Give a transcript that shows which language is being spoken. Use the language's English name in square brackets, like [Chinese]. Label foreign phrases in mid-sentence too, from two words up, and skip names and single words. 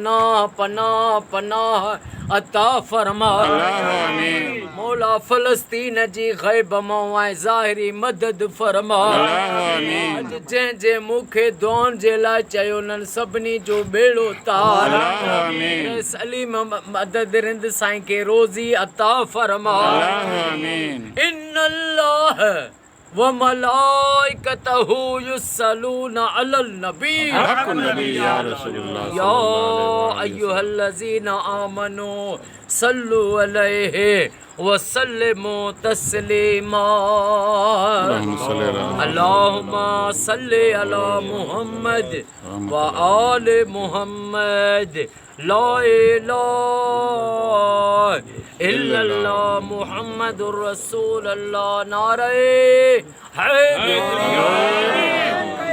[Sindhi] पनाह अता फरमा मौला फ़लस्तीन जी ग़ैब मां ऐं ज़ाहिरी मदद फरमा अॼु जंहिं मूंखे दुआउनि जे लाइ चयो उन्हनि सभिनी जो बेड़ो तार सलीम मदद रिंद साईं खे रोज़ी अता फरमा [Arabic] إن الله وملائكته يصلون على النبي يا أيها الذين آمنوا صلوا عليه وسلموا تسليما اللهم صل على محمد وآل محمد لا إله إلا الله محمد رسول الله [Urdu] نعرۂ حیدر